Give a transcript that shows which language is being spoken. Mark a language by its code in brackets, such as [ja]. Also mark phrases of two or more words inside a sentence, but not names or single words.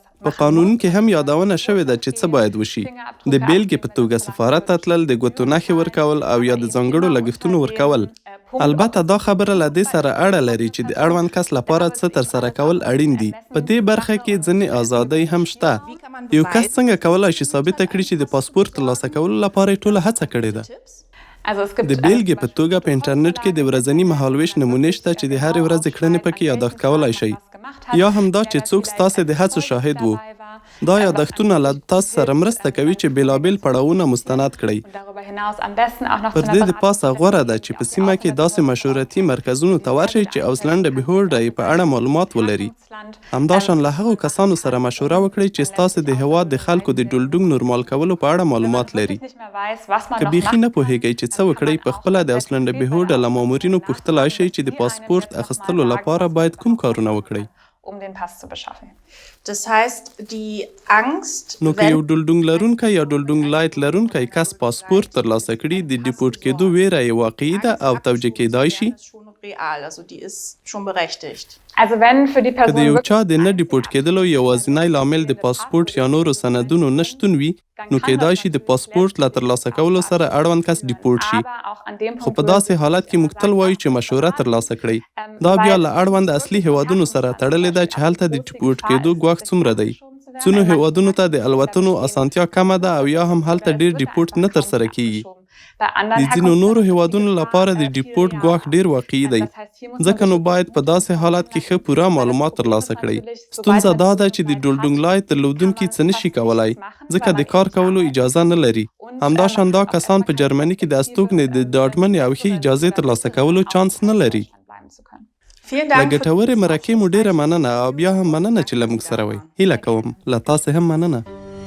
[ps] په قانون کې هم یادونه شوې ده چې څه باید وشي. د بیلګې په توګه سفارت ته تلل، د ګوتو نښې ورکول او یا د ځانګړو لګښتونو ورکول. البته دا خبره له دې سره اړه لري چې د اړوند کس لپاره څه ترسره کول اړین دي. په دې برخه کې ځینې ازادۍ هم شته. یو کس څنګه کولی شي ثابته کړي چې د پاسپورټ ترلاسه کولو لپاره یې ټوله هڅه کړې ده؟ [de] Also es gibt [ps] د بیلګې په توګه په انټرنیټ کې د ورځني مهالویش نمونې شته چې د هرې ورځې کړنې پکې یاداښت کولی شئ. یا هم دا چې څوک ستاسې د هڅو شاهد وو. دا یادښتونه له تاسو سره مرسته کوي چې بیلابیل پړاوونه مستند کړئ. [de] darüber hinaus am besten auch noch [ps] پر دې د پاسه غوره ده چې په سیمه کې داسې مشورتي مرکزونو ته ورشئ چې اوسلنډ بهوډ یې په اړه معلومات ولري. همداشان له هغو کسانو سره مشوره وکړئ چې ستاسې د هیواد د خلکو د ډولډونګ نورمال کولو په اړه معلومات لري. [de] nicht mehr weiß, was man [ps] که [de] noch [ps] بیخي [de] macht. [ps] نه پوهیږئ چې څه وکړئ، په خپله د اوسلنډ بهوډ له مامورینو پوښتلی شئ چې د پاسپورټ اخیستلو لپاره باید کوم کارونه وکړئ. [de] um den Pass zu beschaffen. Das heißt, die Angst, [ps] نو که یو [de] wenn [ps] ډولډونګ لرونکی یا [de] Duldung Light [ps] لرونکی کس پاسپورټ ترلاسه کړي، د ډیپورټ کېدو ویره یې واقعي ده او توجیه کیدای شي. [de] ist schon real, also die ist schon berechtigt. Also wenn für die [ps] که [de] Person [ps] د یو [de] wirklich [ps] چا د نه ډیپورټ کېدلو یوازینی لامل د پاسپورټ یا نورو سندونو نشتون وي، نو کیدای شي د پاسپورټ له ترلاسه کولو سره اړوند کس ډیپورټ شي. [de] aber auch an dem [ps] خو [de] Punkt [ps] په داسې حالت کې موږ تل وایو چې مشوره ترلاسه کړئ. دا بیا له اړوند اصلي هیوادونو سره تړلې ده چې هلته د ډیپورټ کېدو ګواښ څومره دی. ځینو هیوادونو ته د الوتنو اسانتیا کمه ده او یا هم هلته ډیر ډیپورټ نه ترسره کیږي. [de] bei [ps] د [de] anderen [ps] ځینو نورو هیوادونو لپاره د ډیپورټ ګواښ ډیر واقعي دی. ځکه نو باید په داسې حالت کې ښه پوره معلومات ترلاسه کړئ. ستونزه دا ده چې د [de] Duldung Light [ps] درلودونکي څه نشي کولای، ځکه د کار کولو اجازه نه لري. همداشان دا کسان په جرمني کې د استوګنې د ډاډمنې او ښې اجازې ترلاسه کولو چانس نه لري. [de] bleiben zu können. Vielen [ps] له [de] Dank. [ps] ګټورې مرکې مو ډیره مننه او بیا هم مننه چې له موږ سره وئ. هیله کوم له تاسې هم مننه.